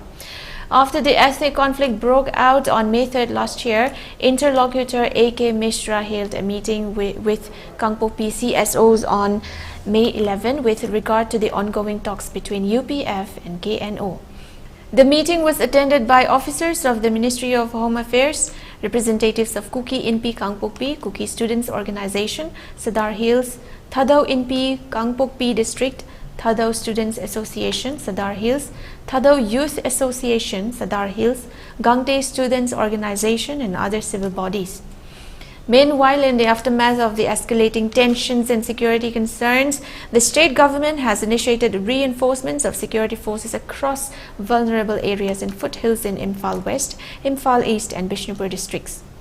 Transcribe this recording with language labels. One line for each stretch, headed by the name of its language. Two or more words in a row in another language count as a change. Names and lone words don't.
English: After the ethnic conflict broke out on May 3rd last year, interlocutor A.K. Mishra held a meeting with Kangpokpi CSOs on May 11 with regard to the ongoing talks between UPF and KNO. The meeting was attended by officers of the Ministry of Home Affairs, representatives of Kuki Inpi Kangpokpi, Kuki Students Organization, Sadar Hills, Thadao Inpi Kangpokpi District, Thadao Students Association, Sadar Hills, Thadao Youth Association, Sadar Hills, Gangte Students Organization and other civil bodies. Meanwhile, in the aftermath of the escalating tensions and security concerns, the state government has initiated reinforcements of security forces across vulnerable areas in foothills in Imphal West, Imphal East and Bishnupur districts.